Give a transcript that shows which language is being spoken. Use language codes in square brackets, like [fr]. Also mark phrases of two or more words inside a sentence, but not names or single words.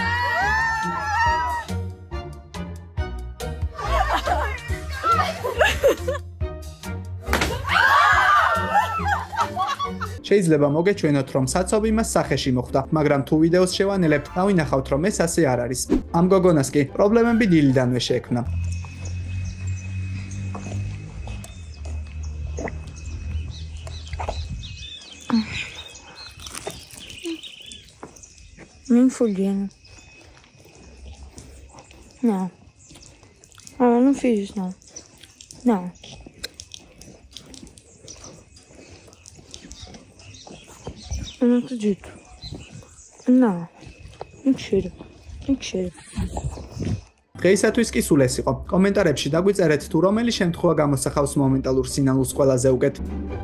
[ka] შეიძლება მოგეჩვენოთ, რომ საცობი მას სახეში მოხვდა, მაგრამ თუ ვიდეოს შევანელებთ, დავინახავთ, რომ ეს ასე არ არის. ამ გოგონას კი პრობლემები დილიდანვე შეექმნა. [pt] Nem fudendo. Não. Eu não fiz isso, não. Não. Eu não acredito. Não. Mentira. Mentira. [ka] დღეისათვის კი სულ ეს იყო. კომენტარებში დაგვიწერეთ თუ რომელი შემთხვევა გამოსახავს მომენტალურ სინანულს ყველაზე უკეთ.